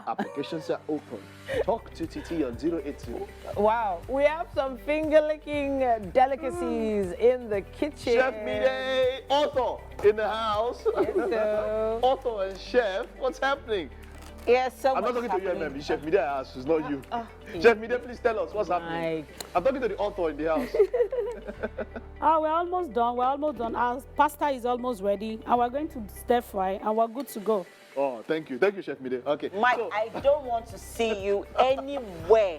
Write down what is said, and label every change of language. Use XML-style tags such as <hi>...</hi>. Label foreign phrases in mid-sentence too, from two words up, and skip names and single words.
<en>Applications are open. Talk to TT on 082. Wow, we have some finger-licking delicacies in the kitchen. Chef Mide, Otto in the house. Hello. Otto and Chef, what's happening? Yes, so I'm not much talking to you, happening. MMB. Chef Mide asked, it's not you. Chef Mide, please tell us what's happening. Mike. I'm talking to the Otto in the house. We're almost done. Our pasta is almost ready. And we're going to stir fry and we're good to go. Oh, thank you, Chef Mide. Okay. Mike, so, I don't want to see you anywhere.</en>